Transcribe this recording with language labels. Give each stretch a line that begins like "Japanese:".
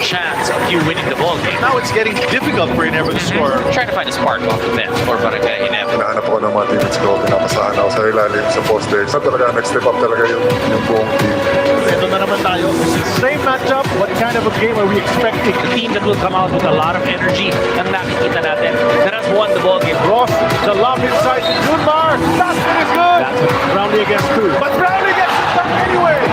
English: chance of you winning the ball game. Now it's getting difficult for Ginebra to score. Trying to find a spark off the bench for Barangay Ginebra.
Filipino: Hinahanap ako ng mga teammates ko, pinapasahan ako sa ilalim, sa poste. So talaga, nag-step up talaga yung buong team. Ito na naman tayo.
English: Same matchup. What kind of a game are we expecting? A team that will come out with a lot of energy
Filipino: ang nakikita natin
English: that has won the ball game. Ross, the lob inside to Junmar. That one is good. Brownlee against two. But Brownlee gets it back anyway.